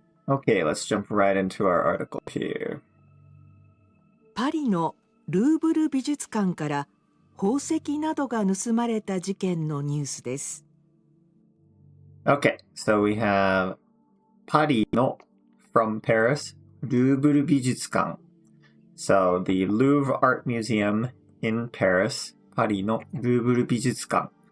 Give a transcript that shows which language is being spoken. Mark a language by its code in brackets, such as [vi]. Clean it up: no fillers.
[en] Okay, let's jump right into our article here. [ja] パリのルーブル美術館から宝石などが盗まれた事件のニュースです。 [en] Okay, so we have パリの from Paris, ルーブル美術館. So the Louvre Art Museum in Paris, [ja] パリのルーブル美術館.